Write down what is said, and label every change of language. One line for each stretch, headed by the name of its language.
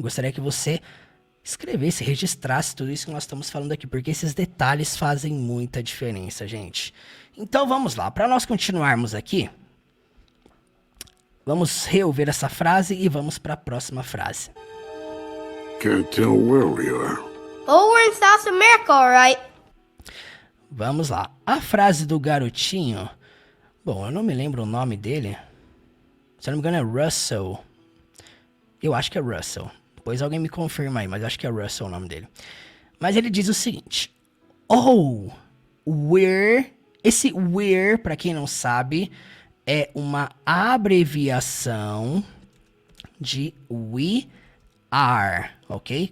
Portuguese: Gostaria que você escrevesse, registrasse tudo isso que nós estamos falando aqui, porque esses detalhes fazem muita diferença, gente. Então vamos lá, para nós continuarmos aqui, vamos reouvir essa frase e vamos para a próxima frase.
English: Can't tell where we are. Oh, we're in South America, alright.
Portuguese: Vamos lá. A frase do garotinho, bom, eu não me lembro o nome dele. Se eu não me engano é Russell. Eu acho que é Russell. Depois alguém me confirma aí, mas eu acho que é Russell o nome dele. Mas ele diz o seguinte.
English: Oh, we're...
Portuguese: Esse we're, pra quem não sabe, é uma abreviação de we are, ok?